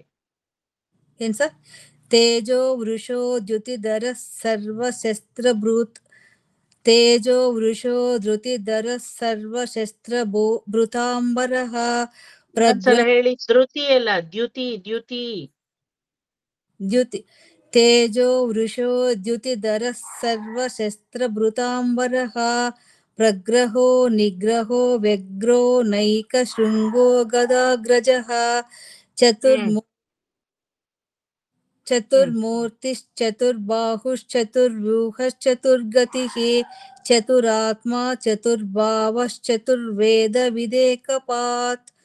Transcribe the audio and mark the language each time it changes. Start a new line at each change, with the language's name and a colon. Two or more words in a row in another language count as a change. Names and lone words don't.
Kannada: ಏನ್ ಸರ್?
Sanskrit: ತೇಜೋ ವೃಷೋ ದ್ಯುತಿಧರಃ ಸರ್ವಶಸ್ತ್ರಭೃತ್. ತೇಜೋ ವೃಷೋ ಧೃತಿಧರಃ ಸರ್ವಶಸ್ತ್ರಭೃತಾಂಬರಃ.
Kannada: ಹೇಳಿ. ಧೃತಿ ಅಲ್ಲ, ದ್ಯುತಿ.
Sanskrit: ದ್ಯುತಿ. तेजो वृषो द्युतिधरः सर्वशस्त्रभृताम्बरः प्रग्रहो निग्रहो व्यग्रो नैकशृङ्गो गदाग्रजः चतुर्मूर्तिश्चतुर्बाहुश्चतुर्व्यूहश्चतुर्गतिः चतुरात्मा चतुर्वेदविदेकपात्